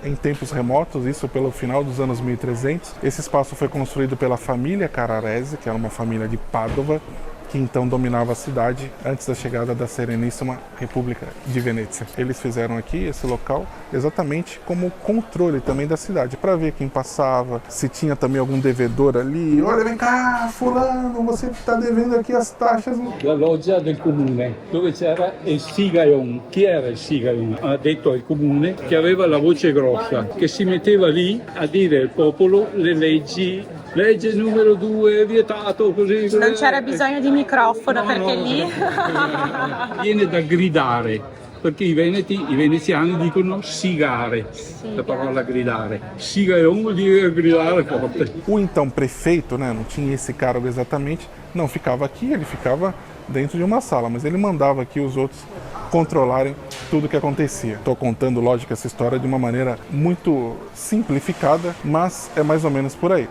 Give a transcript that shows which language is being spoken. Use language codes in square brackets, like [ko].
[pt] Em tempos remotos, isso pelo final dos anos 1300, esse espaço foi construído pela família Carrarese, que era uma família de Pádua, que então dominava a cidade antes da chegada da Sereníssima República de Venezia. Eles fizeram aqui esse local exatamente como controle também da cidade, para ver quem passava, se tinha também algum devedor ali. Olha, vem cá, fulano, você está devendo aqui as taxas. [it] La loggia del comune, dove c'era il Sigaion. Chi era il Sigaion? Ha detto al comune che aveva la voce grossa, che si metteva lì a dire al popolo le leggi. Legge numero 2, vietato, così. Non c'era bisogno di microfono, perché lì viene da gridare, perché i veneziani dicono sigare, la parola gridare. Sigaion vuol dire gridare forte. [pt] O então prefeito, né, não tinha esse cargo exatamente, não ficava aqui, ele ficava dentro de uma sala, mas ele mandava aqui os outros controlarem tudo o que acontecia. Estou contando, lógico, essa história de uma maneira muito simplificada, mas é mais ou menos por aí.